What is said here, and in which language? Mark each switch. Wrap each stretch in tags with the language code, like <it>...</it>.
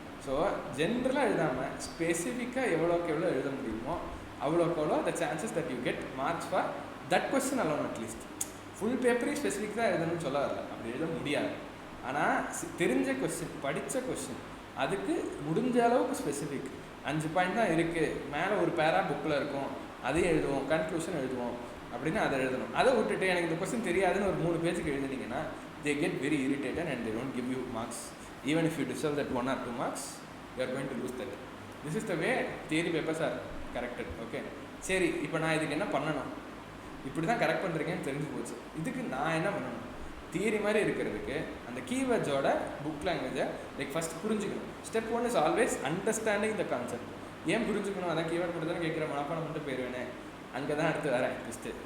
<ta>So ஜென்ரலாக எழுதாமல் ஸ்பெசிஃபிக்காக எவ்வளோக்கு எவ்வளோ எழுத முடியுமோ அவ்வளோக்கு எவ்வளோ</ta> <en>The chances that you get marks for that question alone.</en> <ta>At least full பேப்பரையும் specific தான் எழுதணும்னு சொல்ல வரல, அப்படி எழுத முடியாது. ஆனால் தெரிஞ்ச கொஸ்டின், படித்த கொஸ்டின், அதுக்கு முடிஞ்ச அளவுக்கு ஸ்பெசிஃபிக் 5 பாயிண்ட் தான் இருக்குது, மேலே ஒரு பேரா புக்கில் இருக்கும், அதையும் எழுதுவோம், கன்க்ளூஷன் எழுதுவோம் அப்படின்னு அதை எழுதணும். அதை விட்டுட்டு எனக்கு இந்த கொஸ்டின் தெரியாதுன்னு ஒரு 3 பேஜுக்கு எழுதுனீங்கன்னா</ta> <en>they get very irritated and they don't give you marks. Even if you deserve that 1 or 2 marks, you are going to lose that. This is the way theory papers are corrected.</en> <ta>Okay, சரி, இப்போ நான் இதுக்கு என்ன பண்ணணும்? இப்படி தான் correct பண்ணுறீங்கன்னு தெரிஞ்சு போச்சு. இதுக்கு நான் என்ன பண்ணணும்? தியரி மாதிரி இருக்கிறதுக்கு அந்த கீவேர்ட்ஸோட புக் லாங்குவேஜை லைக் ஃபஸ்ட் புரிஞ்சுக்கணும்.</ta> <en>Step 1 is always understanding the concept.</en> <ta>ஏன் புரிஞ்சுக்கணும்? அதான் கீவேர்ட் மட்டும் தானே கேட்குற, மனப்பாடம் மட்டும் போயிடுவேனே, அங்கே தான் அடுத்து வரேன் ட்விஸ்ட்டு.</ta>